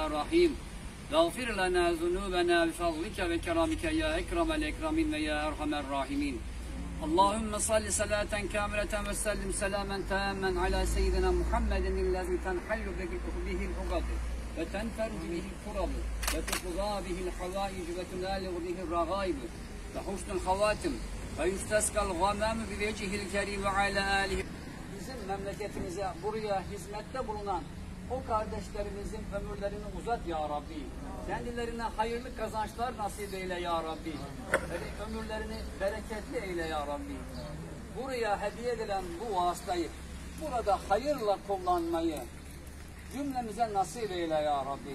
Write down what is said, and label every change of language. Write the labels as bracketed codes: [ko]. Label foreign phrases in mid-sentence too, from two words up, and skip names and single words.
[ar] رحيم واغفر لنا ذنوبنا بفضلك وكرمك يا أكرم الأكرمين ويا أرحم الراحمين اللهم صل صلاة كاملة وسلم سلاما تاما على سيدنا محمد الذي تنحل به العقد وتنفرج به الكرب وتقضى به الحوائج وتنالغ به الرغائب وحسن الخواتم ويستسقى الغمام بوجهه الكريم وعلى آله. [tr] Bizim memleketimize buraya hizmette bulunan o kardeşlerimizin ömürlerini uzat [ar] يا ربي. [tr] Kendilerine hayırlı kazançlar nasip eyle [ar] يا ربي. [tr] Ömürlerini bereketli eyle [ar] يا ربي. [tr] Buraya hediye edilen bu vasıtayı burada hayırla kullanmayı cümlemize nasip eyle [ar] يا ربي.